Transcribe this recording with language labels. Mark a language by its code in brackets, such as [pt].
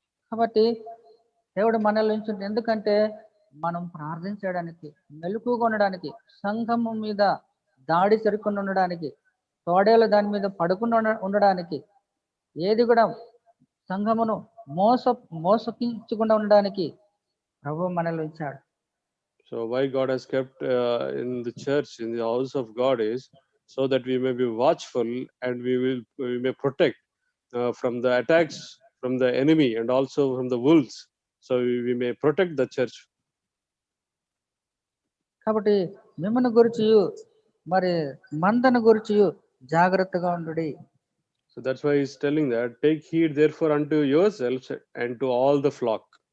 [te] కాబట్టి దేవుడు మనల్ని ఉంచి, ఎందుకంటే మనం ప్రార్థించడానికి, మెలకుగా ఉండడానికి, సంఘము మీద దాడి జరగకుండా ఉండడానికి, తోడేలు దాని మీద పడుకుండా ఉండడానికి, ఏది కూడా సంఘమును మోసగించకుండా ఉండడానికి ప్రభు మనల్ని ఉంచాడు. [en] So why God has kept in the church, in the house of God, is so that we may be watchful and we may protect from the attacks from the enemy and also from the wolves. So we may protect the church. [te] కాబట్టి మిమ్మల్ని గురించి మరి మందను గురించి జాగ్రత్తగా ఉండుడి. [en] So that's why he's telling that, take heed therefore unto yourselves and to all the flock.